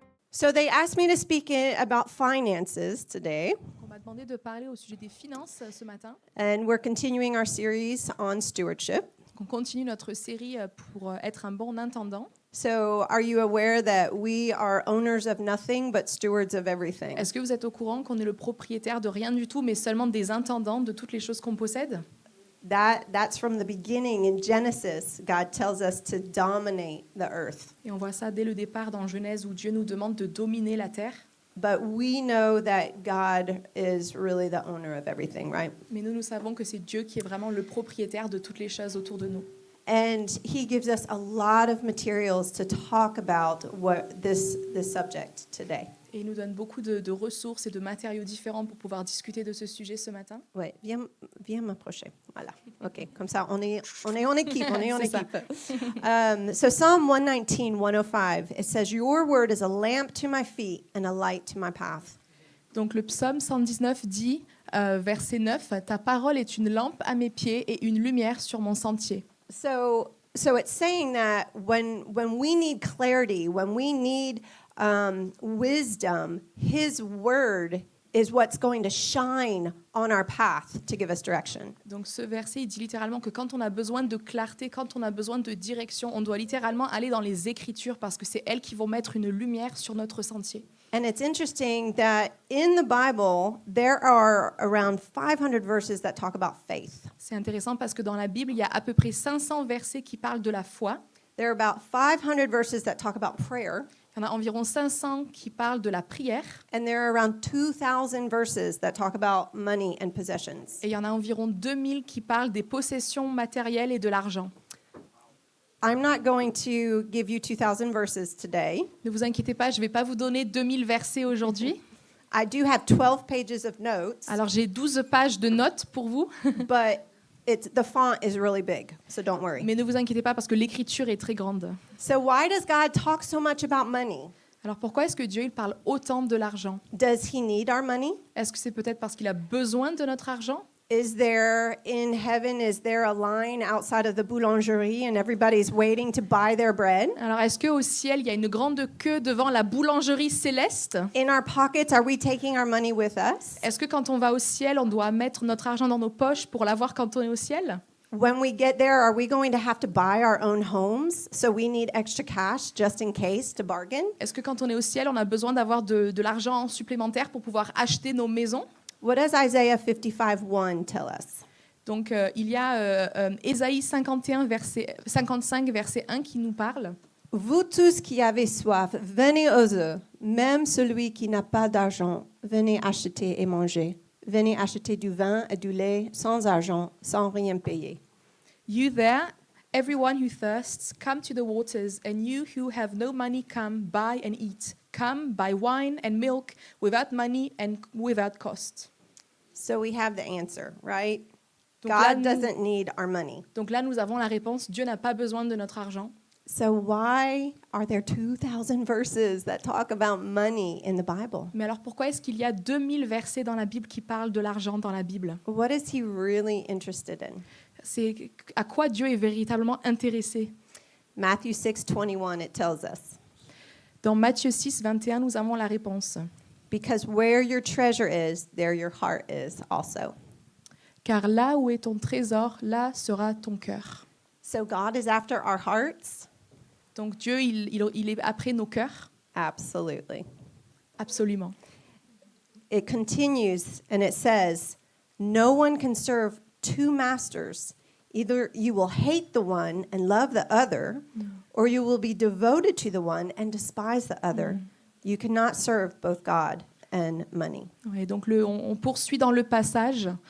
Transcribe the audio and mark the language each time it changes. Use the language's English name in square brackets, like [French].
[English] So they asked me to speak about finances today, [French] On m'a demandé de parler au sujet des finances ce matin. [English] and we're continuing our series on stewardship. [French] On continue notre série pour être un bon intendant. [English] So are you aware that we are owners of nothing but stewards of everything? [French] Est-ce que vous êtes au courant qu'on est le propriétaire de rien du tout, mais seulement des intendants de toutes les choses qu'on possède? [English] That's from the beginning in Genesis. God tells us to dominate the earth. [French] Et on voit ça dès le départ dans Genèse où Dieu nous demande de dominer la terre. [English] But we know that God is really the owner of everything, right? [French] Mais nous savons que c'est Dieu qui est vraiment le propriétaire de toutes les choses autour de nous. [English] And he gives us a lot of materials to talk about this subject today. [French] Et il nous donne beaucoup de ressources et de matériaux différents pour pouvoir discuter de ce sujet ce matin. Ouais, viens m'approcher. Voilà. OK, comme ça on est en équipe, on est en C'est ça. équipe. [English] So Psalm 119, 105, it says, "Your word is a lamp to my feet and a light to my path." [French] Donc le psaume 119 dit, verset 9, « Ta parole est une lampe à mes pieds et une lumière sur mon sentier. » [English] So it's saying that when we need clarity, when we need wisdom, his word is what's going to shine on our path to give us direction. [French] Donc ce verset, il dit littéralement que quand on a besoin de clarté, quand on a besoin de direction, on doit littéralement aller dans les Écritures parce que c'est elles qui vont mettre une lumière sur notre sentier. [English] And it's interesting that in the Bible, there are around 500 verses that talk about faith. [French] C'est intéressant parce que dans la Bible, il y a à peu près 500 versets qui parlent de la foi. [English] There are about 500 verses that talk about prayer. [French] Il y en a environ 500 qui parlent de la prière. [English] And there are around 2,000 verses that talk about money and possessions. [French] Et il y en a environ 2000 qui parlent des possessions matérielles et de l'argent. [English] I'm not going to give you 2,000 verses today. [French] Ne vous inquiétez pas, je ne vais pas vous donner 2000 versets aujourd'hui. [English] I do have 12 pages of notes, [French] Alors j'ai 12 pages de notes pour vous, [English] but the font is really big, so don't worry. [French] mais ne vous inquiétez pas parce que l'écriture est très grande. [English] So why does God talk so much about money? [French] Alors pourquoi est-ce que Dieu il parle autant de l'argent? [English] Does he need our money? [French] Est-ce que c'est peut-être parce qu'il a besoin de notre argent? [English] Is there a line outside of the boulangerie and everybody's waiting to buy their bread? [French] Alors est-ce qu'au ciel, il y a une grande queue devant la boulangerie céleste? [English] In our pockets, are we taking our money with us? [French] Est-ce que quand on va au ciel, on doit mettre notre argent dans nos poches pour l'avoir quand on est au ciel? [English] When we get there, are we going to have to buy our own homes? So we need extra cash just in case to bargain? [French] Est-ce que quand on est au ciel, on a besoin d'avoir de l'argent supplémentaire pour pouvoir acheter nos maisons? [English] What does Isaiah 55:1 tell us? [French] Donc, il y a Ésaïe 55, verset 1 qui nous parle. Vous tous qui avez soif, venez aux eaux. Même celui qui n'a pas d'argent, venez acheter et manger. Venez acheter du vin et du lait sans argent, sans rien payer. [English] You there, everyone who thirsts, come to the waters, and you who have no money, come, buy and eat. Come, buy wine and milk without money and without cost. So we have the answer, right? [French] Donc là, [English] God doesn't need our money. [French] Donc là, nous avons la réponse. Dieu n'a pas besoin de notre argent. [English] So why are there 2,000 verses that talk about money in the Bible? [French] Mais alors pourquoi est-ce qu'il y a 2000 versets dans la Bible qui parlent de l'argent dans la Bible? [English] What is he really interested in? [French] C'est à quoi Dieu est véritablement intéressé. [English] Matthew 6:21, it tells us. [French] Dans Matthieu 6, 21, nous avons la réponse. [English] Because where your treasure is, there your heart is also. [French] Car là où est ton trésor, là sera ton cœur. [English] So God is after our hearts? [French] Donc Dieu, il est après nos cœurs. [English] Absolutely. [French] Absolument. [English] It continues and it says, no one can serve two masters. Either you will hate the one and love the other, or you will be devoted to the one and despise the other. You cannot serve both God and money. [French] Ouais, donc on poursuit dans le passage.